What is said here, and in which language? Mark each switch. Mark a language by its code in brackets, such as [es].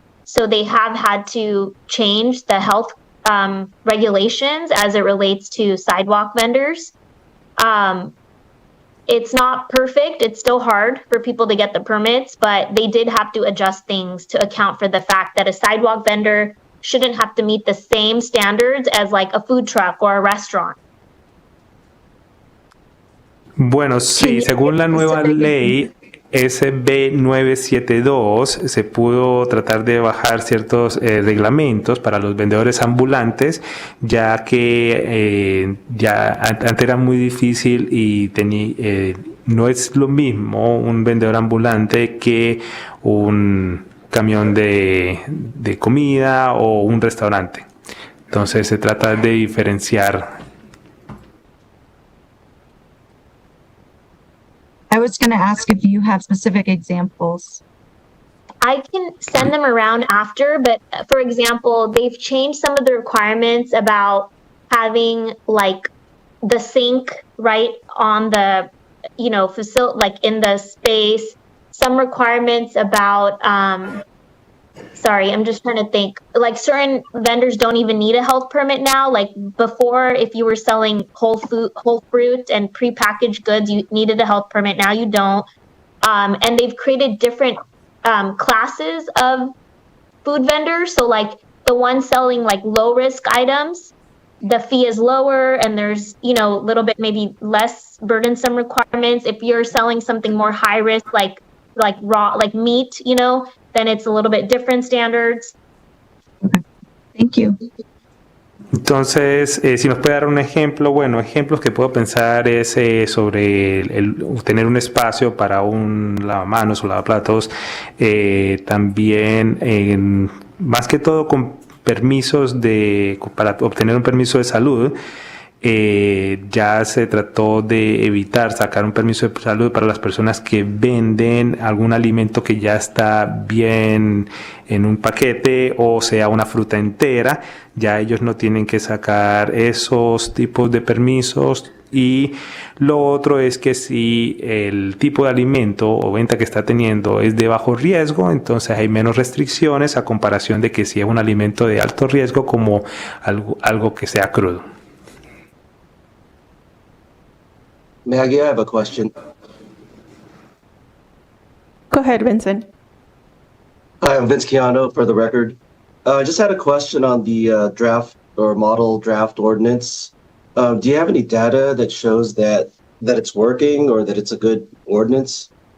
[en] So they have had to change the health regulations as it relates to sidewalk vendors. It's not perfect. It's still hard for people to get the permits, but they did have to adjust things to account for the fact that a sidewalk vendor shouldn't have to meet the same standards as like a food truck or a restaurant. [es] Bueno, sí, según la nueva ley SB 972 se pudo tratar de bajar ciertos reglamentos para los vendedores ambulantes, ya que antes era muy difícil y no es lo mismo un vendedor ambulante que un camión de comida o un restaurante. Entonces se trata de diferenciar. [en] I was going to ask if you have specific examples. I can send them around after, but for example, they've changed some of the requirements about having like the sink right on the, facility, like in the space. Some requirements about, sorry, I'm just trying to think. Like certain vendors don't even need a health permit now. Like before, if you were selling whole fruit and prepackaged goods, you needed a health permit. Now you don't. And they've created different classes of food vendors. So like the ones selling like low risk items, the fee is lower and there's, a little bit maybe less burdensome requirements. If you're selling something more high risk, like raw, like meat, then it's a little bit different standards. Okay. Thank you. [es] Entonces, si nos puede dar un ejemplo, bueno, ejemplos que puedo pensar es sobre tener un espacio para un lavamanos o lavaplatos, también más que todo con permisos para obtener un permiso de salud. Ya se trató de evitar sacar un permiso de salud para las personas que venden algún alimento que ya está bien en un paquete, o sea una fruta entera. Ya ellos no tienen que sacar esos tipos de permisos. Y lo otro es que si el tipo de alimento o venta que está teniendo es de bajo riesgo, entonces hay menos restricciones a comparación de que si es un alimento de alto riesgo, como algo que sea crudo. [en] Maggie, I have a question. Go ahead, Vincent. Hi, I'm Vince Chiano, for the record. I just had a question on the draft or model draft ordinance. Do you have any data that shows that it's working or that it's a good ordinance?